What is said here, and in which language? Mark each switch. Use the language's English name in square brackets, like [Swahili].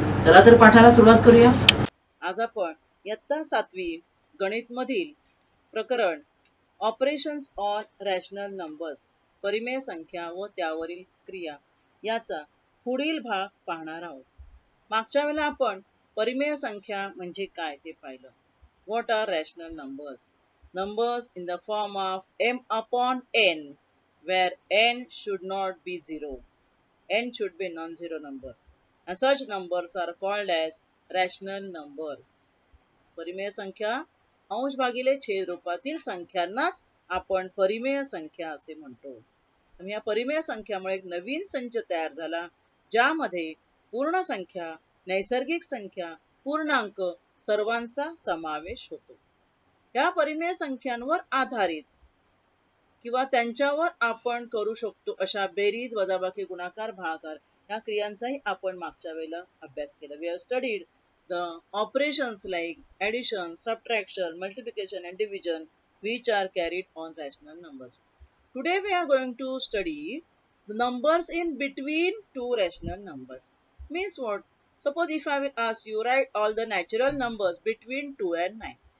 [Marathi] चला तर पाठाला सुरुवात करूया. आज आपण इयत्ता 7वी गणितमधील प्रकरण [English] operations on rational numbers, [Marathi] परिमेय संख्या व त्यावरील क्रिया याचा पुढील भाग पाहणार आहोत. मागच्या वेळेला आपण परिमेय संख्या म्हणजे काय ते पाहिलं. [English] What are rational numbers? Numbers in the form of m upon n, where n should not be zero. N should be non-zero number. And such numbers are called as rational numbers. [Marathi] परिमेय संख्या अंश भागिले छेद रूपातील संख्यांनाच आपण परिमेय संख्या असे म्हणतो. या परिमेय संख्यामुळे एक नवीन संच तयार झाला, ज्यामध्ये पूर्ण संख्या, नैसर्गिक संख्या, पूर्णांक सर्वांचा समावेश होतो. या परिमेय संख्यांवर आधारित किंवा त्यांच्यावर आपण करू शकतो अशा बेरीज, वजाबाकी, गुणाकार, भागाकार या क्रियांचाही आपण मागच्या वेळेला अभ्यास केला. [English] We have studied the operations like addition, subtraction, multiplication and division which are carried on rational numbers. Today we are going to study the numbers in between two rational numbers. Means what? Suppose if I will ask you, write all the natural numbers between 2 and 9.